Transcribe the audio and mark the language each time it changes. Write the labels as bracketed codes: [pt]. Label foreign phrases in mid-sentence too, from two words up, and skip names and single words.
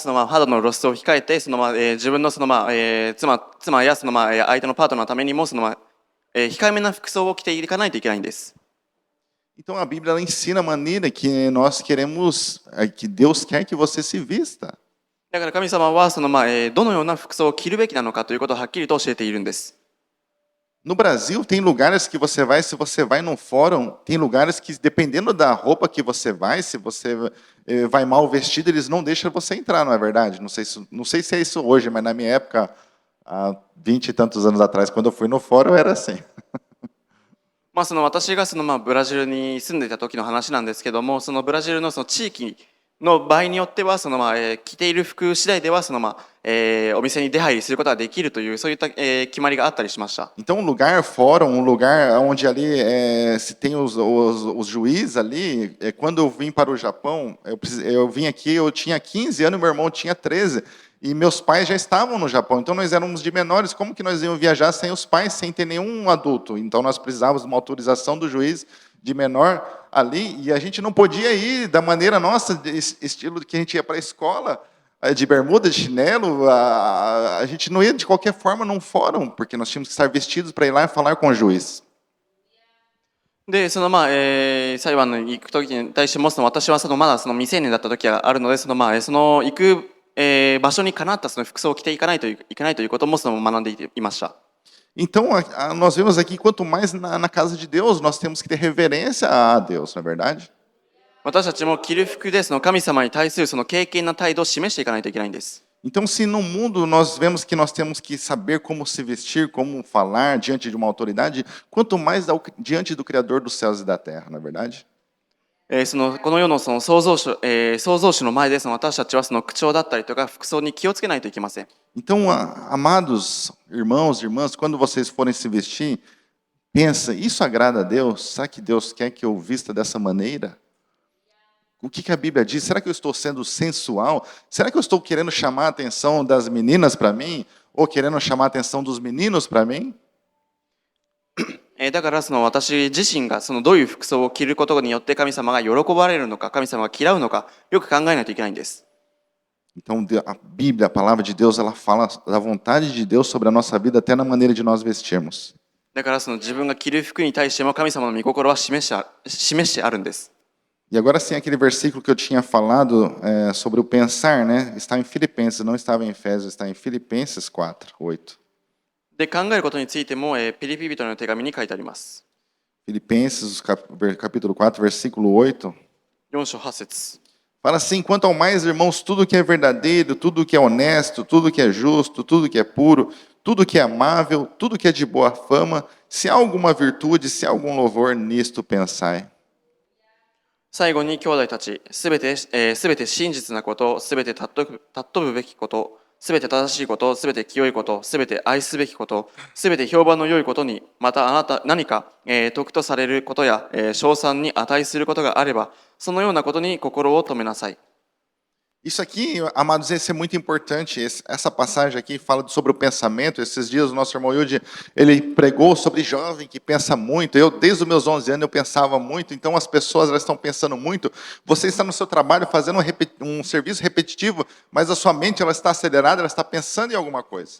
[ja] 肌の露出を控えて自分の妻や相手のパートナーのためにも控えめな服装を着ていかないといけないんです。 [pt] Então a Bíblia ela ensina a maneira que nós queremos, que Deus quer que você se vista. [ja] だから神様はどのような服装を着るべきなのかということをはっきりと教えているんです。 [pt] No Brasil, tem lugares que você vai, se você vai num fórum, tem lugares que, dependendo da roupa que você vai, se você vai mal vestido, eles não deixam você entrar, não é verdade? Não sei se é isso hoje, mas na minha época, há 20 e tantos anos atrás, quando eu fui no fórum, era assim. [ja] 私がブラジルに住んでいた時の話なんですけども、ブラジルの地域の場合によっては着ている服次第ではお店に出入りすることができるというそういった、決まりがあったりしました。 [pt] Então, um lugar fórum, um lugar onde ali se tem os juízes ali, quando eu vim para o Japão, eu vim aqui, eu tinha 15 anos, meu irmão tinha 13, e meus pais já estavam no Japão, então nós éramos de menores, como que nós íamos viajar sem os pais, sem ter nenhum adulto? Então nós precisávamos de uma autorização do juiz de menor ali, e a gente não podia ir da maneira nossa, estilo que a gente ia para a escola, de bermuda, de chinelo, a gente não ia de qualquer forma num fórum, porque nós tínhamos que estar vestidos para ir lá e falar com o juiz. [ja] で、裁判に行く時に対しても私はまだ未成年だった時があるので行く、場所にかなった服装を着ていかないといけないということも学んでいました。 [pt] Então, nós vemos aqui, quanto mais na casa de Deus, nós temos que ter reverência a Deus, não é verdade? [ja] 私たちも着る服でその神様に対するその敬虔な態度を示していかないといけないんです。 [pt] Então, se no mundo nós vemos que nós temos que saber como se vestir, como falar diante de uma autoridade, quanto mais diante do Criador dos céus e da terra, não é verdade? [ja] この世のその創造主の前でその私たちはその口調だったりとか服装に気をつけないといけません。 [pt] Então, amados irmãos, irmãs, quando vocês forem se vestir, pensa, isso agrada a Deus? Será que Deus quer que eu vista dessa maneira? O que a Bíblia diz? Será que eu estou sendo sensual? Será que eu estou querendo chamar a atenção das meninas para mim? Ou querendo chamar a atenção dos meninos para mim? [ja] だからその私自身がそのどういう服装を着ることによって神様が喜ばれるのか神様が嫌うのかよく考えないといけないんです。 [pt] Então, a Bíblia, a palavra de Deus, ela fala da vontade de Deus sobre a nossa vida, até na maneira de nós vestirmos. [ja] だからその自分が着る服に対しても神様の御心は示してあるんです。 [pt] E agora sim, aquele versículo que eu tinha falado sobre o pensar, né? Está em Filipenses, não estava em Efésios, está em Filipenses 4, 8. [ja] で考えることについても、ピリピ人の手紙に書いてあります。 [pt] Filipenses, capítulo 4, versículo 8. [ja] 4 章8節 [pt] Fala assim, quanto ao mais, irmãos, tudo que é verdadeiro, tudo que é honesto, tudo que é justo, tudo que é puro, tudo que é amável, tudo que é de boa fama, se há alguma virtude, se há algum louvor, nisto pensai. [ja] 最後に兄弟たち、すべて真実なこと、すべて尊ぶべきこと、すべて正しいこと、すべて清いこと、すべて愛すべきこと、すべて評判の良いことに、また何か、得とされることや、称賛に値することがあれば、そのようなことに心を留めなさい。 [pt] Isso aqui, amados, esse é muito importante. Essa passagem aqui fala sobre o pensamento. Esses dias o nosso irmão Yudi, ele pregou sobre jovem que pensa muito. Eu, desde os meus 11 anos, eu pensava muito. Então, as pessoas elas estão pensando muito. Você está no seu trabalho fazendo um serviço repetitivo, mas a sua mente ela está acelerada, ela está pensando em alguma coisa.